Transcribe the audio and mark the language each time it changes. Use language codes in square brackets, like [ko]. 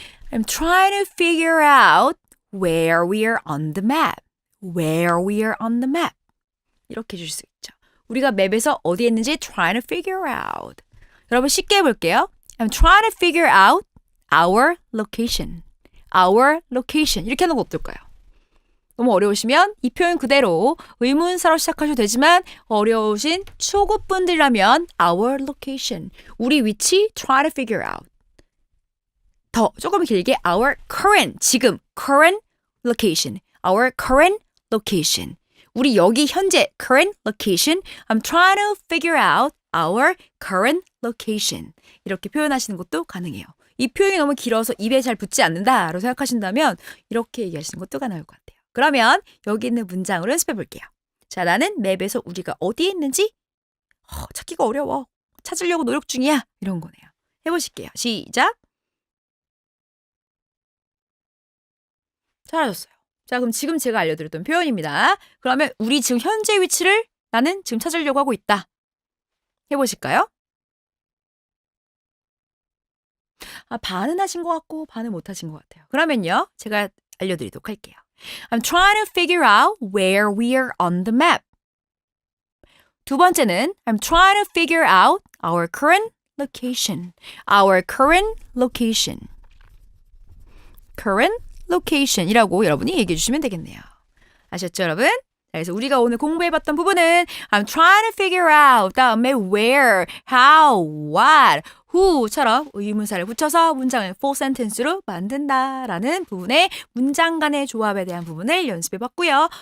[en] I'm trying to figure out where we are on the map. Where we are on the map. [ko] 이렇게 해줄 수 있죠. 우리가 맵에서 어디에 있는지 [en] trying to figure out. [ko] 여러분 쉽게 해볼게요. [en] I'm trying to figure out our location. Our location. [ko] 이렇게 하는 거 어떨까요? 너무 어려우시면 이 표현 그대로 의문사로 시작하셔도 되지만 어려우신 초급분들이라면 [en] our location. [ko] 우리 위치 [en] try to figure out. [ko] 더 조금 길게 [en] our current. [ko] 지금 current location. [en] Our current location. [ko] 우리 여기 현재 current location. [en] I'm trying to figure out our current location. [ko] 이렇게 표현하시는 것도 가능해요. 이 표현이 너무 길어서 입에 잘 붙지 않는다라고 생각하신다면 이렇게 얘기하시는 것도 가능할 것 같아요. 그러면 여기 있는 문장으로 연습해 볼게요. 자, 나는 맵에서 우리가 어디에 있는지 찾기가 어려워. 찾으려고 노력 중이야. 이런 거네요. 해보실게요. 시작. 잘하셨어요. 자, 그럼 지금 제가 알려드렸던 표현입니다. 그러면 우리 지금 현재 위치를 나는 지금 찾으려고 하고 있다. 해보실까요? 반은 하신 것 같고 반은 못 하신 것 같아요. 그러면요. 제가 알려드리도록 할게요. [en] I'm trying to figure out where we are on the map. [ko] 두 번째는 [en] I'm trying to figure out our current location. Our current location. [ko] current location이라고 여러분이 얘기해 주시면 되겠네요. 아셨죠, 여러분? 그래서 우리가 오늘 공부해봤던 부분은 [en] I'm trying to figure out [ko] 다음에 where, how, what, who처럼 의문사를 붙여서 문장을 [en] full sentence [ko] 로 만든다라는 부분의 문장 간의 조합에 대한 부분을 연습해봤고요.